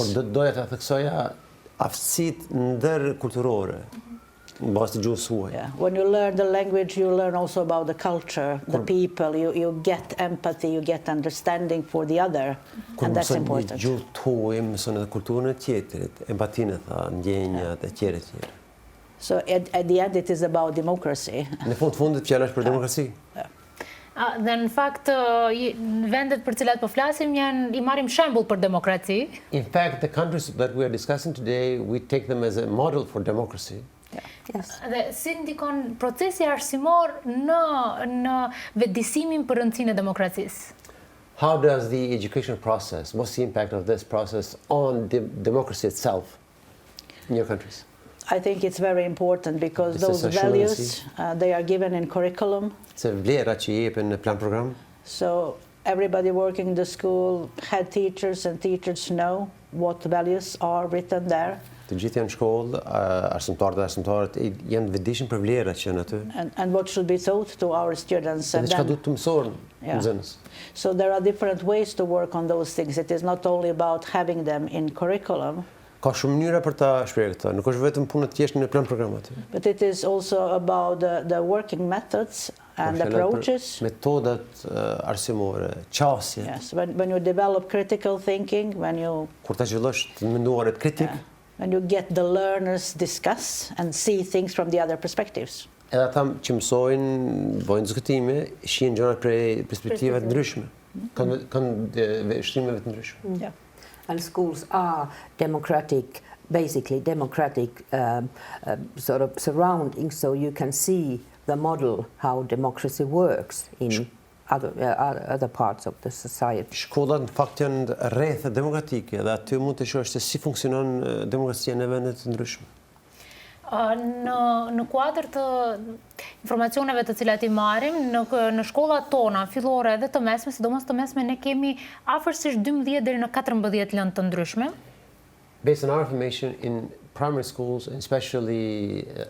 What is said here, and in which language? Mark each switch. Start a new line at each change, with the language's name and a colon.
Albanian: Por doja ta theksoja aftësitë ndërkulturore në bazë të gjuhës huaj.
English: Yeah. When you learn the language, you learn also about the culture, the people. You get empathy, you get understanding for the other, and that's important.
Albanian: Kur mëson një gjuhë të huaj, mëson edhe kulturën e tjetrit, empatinë, ndjenjat e tjera.
English: So at the end, it is about democracy.
Albanian: Në fundit fjala është për demokraci. Dhe në fakt, vendet për cilat po flasim i marrim shembull për demokraci.
English: In fact, the countries that we are discussing today, we take them as a model for democracy. Yes.
Albanian: Dhe si ndikon procesi arsimor në vetëdijsimin për rëndësinë e demokracisë?
English: How does the education process, what's the impact of this process on the democracy itself in your countries? I think it's very important because those values, they are given in curriculum.
Albanian: Se vlera që jepen në plan program.
English: So everybody working in the school, head teachers and teachers know what values are written there.
Albanian: Të gjithë janë në shkollë, arsimtarët dhe arsimtarët janë vetëdijshëm për vlerat që janë aty.
English: And what should be taught to our students.
Albanian: Edhe çka duhet të mësohen nxënës.
English: So there are different ways to work on those things. It is not only about having them in curriculum.
Albanian: Ka shumë mënyra për ta shprehur këtë, nuk është vetëm punë të thjeshtë në plan programat.
English: But it is also about the working methods and approaches.
Albanian: Metodat arsimore, qasje.
English: Yes, when you develop critical thinking, when you
Albanian: Kur ta zhvillosh të menduarit kritik,
English: when you get the learners discuss and see things from the other perspectives.
Albanian: edhe ata që mësojnë, bojnë diskutime, shihen gjërat prej perspektivave të ndryshme. Kanë vështrimeve të ndryshme.
English: Yeah. And schools are democratic, basically democratic sort of surroundings, so you can see the model how democracy works in other parts of the society.
Albanian: Shkollat në fakt janë rrethe demokratike dhe aty mund të shohësh se si funksionon demokracia në vende të ndryshme. Në kuadër të informacioneve të cilat I marrim, në shkollat tona, fillore edhe të mesme, sidomos të mesme, ne kemi afërsisht 12 deri në 14 lëndë të ndryshme.
English: Based on our information, in primary schools, and especially